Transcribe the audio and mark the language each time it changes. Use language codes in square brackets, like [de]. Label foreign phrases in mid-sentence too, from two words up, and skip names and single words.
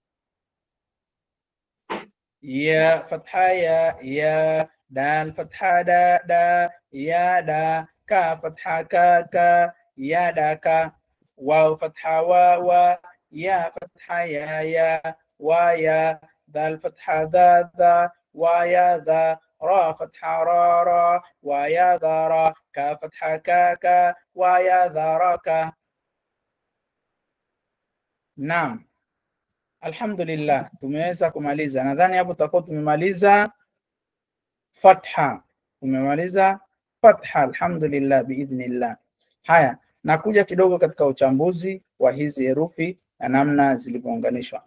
[ar] يا فتحة يا دال فتحة دا يا دا كا فتحة كا يا داكا واو فتحة و يا فتحة يا ويا دال فتحة ذا ويا ذا را فتحة را ويا ذا كا فتحة كا ويا ذا. [sw] Naam, alhamdulillah tumeweza kumaliza. Nadhani hapo tutakuwa tumemaliza fatha. Tumemaliza fatha, [ar] الحمد لله بإذن الله. [sw] Haya, nakuja kidogo katika uchambuzi wa hizi herufi na namna zilivyounganishwa.